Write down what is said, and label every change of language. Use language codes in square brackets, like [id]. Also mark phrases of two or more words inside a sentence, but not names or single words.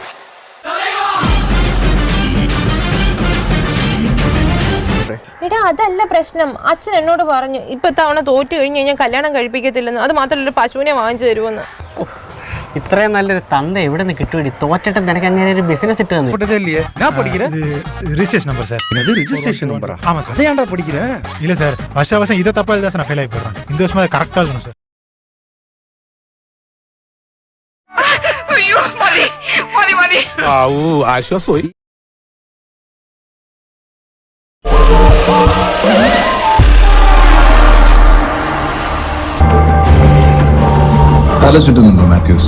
[ml] എടാ അതല്ല പ്രശ്നം. അച്ഛൻ എന്നോട് പറഞ്ഞു ഇപ്പൊ തവണ തോറ്റു കഴിഞ്ഞ് കഴിഞ്ഞാൽ കല്യാണം കഴിപ്പിക്കത്തില്ലെന്ന്. അത് മാത്രമല്ല ഒരു പശുവിനെ വാങ്ങിച്ചു തരുമെന്ന്. ഇത്രയും നല്ലൊരു തന്ത എവിടെ നിന്ന് കിട്ടുവേണ്ടി? തോറ്റിട്ട് നിനക്ക് അങ്ങനെ ഒരു ബിസിനസ് ഇട്ട് തന്നു. [en] registration number [ta] சார். இது [en] registration number? [ta] ஆமா சார். அதை ஏன்டா படிக்கிற? இல்ல சார், வருஷம் இதை தப்பா எழுதா சார், நான் ஃபெயில் ஆகி போறேன். இந்த வருஷம் அதை கரெக்டா இருக்கணும் சார். [ml] അയ്യോ മതി മതി മതി. ആശ്വാസമായി. തല ചുറ്റുന്നുണ്ടോ മാത്യൂസ്?